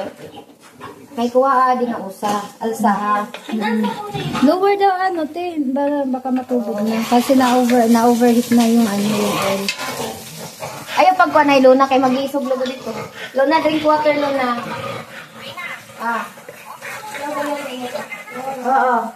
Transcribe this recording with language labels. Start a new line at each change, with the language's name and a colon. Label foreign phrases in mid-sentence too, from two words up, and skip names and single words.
Waray: Kay kuha di nga usa. Alsa ha. Lower daw te. Baka matubog na.
Filipino: Kasi na-overheat na yung yung oil.
Waray: Ayaw pagkuha na Luna kay mag-iisog logo dito.
English: Luna, drink water Luna. Oo.